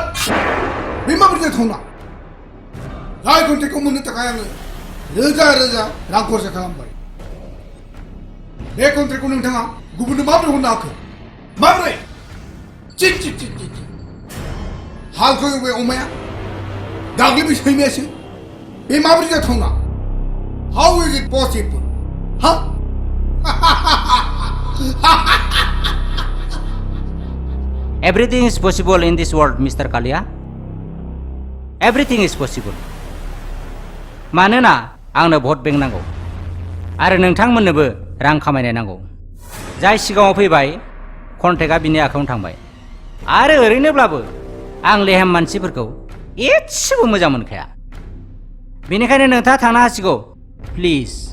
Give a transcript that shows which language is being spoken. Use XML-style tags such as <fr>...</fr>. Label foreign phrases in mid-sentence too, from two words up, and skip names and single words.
<brx>बे माबोरै जाथावना जाय कन्ट्रेक्टखौ मोननो थाखाय आङो रोजा रोजा रां खरसा खालामबाय बे कन्ट्रेक्टखौ नोंथाङा गुबुननो माबोरै हरनो हाखो माबोरै चिट चिट चिट चिट हालखौ एवबाय अमाया गाग्लिबाय सैमायासो बे माबोरै जाथावना</brx> <en>how is it possible</en> <brx>हा</brx> <en>Everything is possible in this world, Mr. Kalia. Everything is possible.</en> <brx>मानोना आंनो</brx> <en>vote bank</en> <brx>नांगौ आरो नोंथांमोननोबो रां खामायनाय नांगौ जाय सिगाङाव फैबाय कन्ट्रेक्टआ बिनि आखायावनो थांबाय आरो ओरैनोब्लाबो आं लेहेम मानसिफोरखौ एसेबो मोजां मोनखाया बेनिखायनो नोंथाङा थांनो हासिगौ प्लिज</brx>